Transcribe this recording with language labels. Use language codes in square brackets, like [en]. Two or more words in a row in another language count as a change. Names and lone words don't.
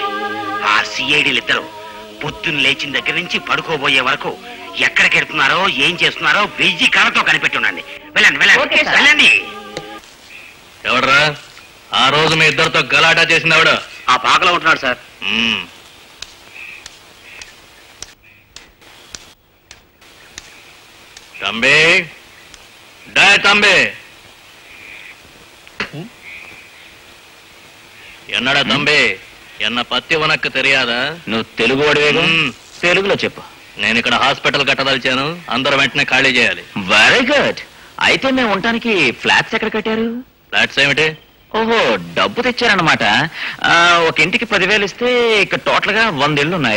[te] ఆ సిఐడీలు ఇద్దరు పొద్దున్న లేచిన దగ్గర నుంచి పడుకోబోయే వరకు ఎక్కడికి వెళ్తున్నారో ఏం చేస్తున్నారో 1000 కళ్ళతో కనిపెట్టుండండి. వెళ్ళండి వెళ్ళండి వెళ్ళండి. ఎవడ్రా ఆ రోజు మీ ఇద్దరితో గలాటా చేసింది? ఆ పాకలో ఉంటున్నాడు సార్. [ta] தம்பி டே தம்பி, என்னடா தம்பி, என்ன பத்தி உனக்கு தெரியாதா? [te] నువ్వు తెలుగు వాడివేగా, తెలుగులో చెప్పు. నేను ఇక్కడ హాస్పిటల్ కట్టదలిచాను, అందరూ వెంటనే ఖాళీ చేయాలి. [en] very good. [te] అయితే మేము ఉండటానికి ఫ్లాట్స్ ఎక్కడ కట్టారు? ఫ్లాట్స్ ఏమిటి? ఓహో, డబ్బు తెచ్చారనమాట. ఒక ఇంటికి 10,000 ఇస్తే ఇక్కడ టోటల్ గా 100 ఇళ్ళు ఉన్నాయి.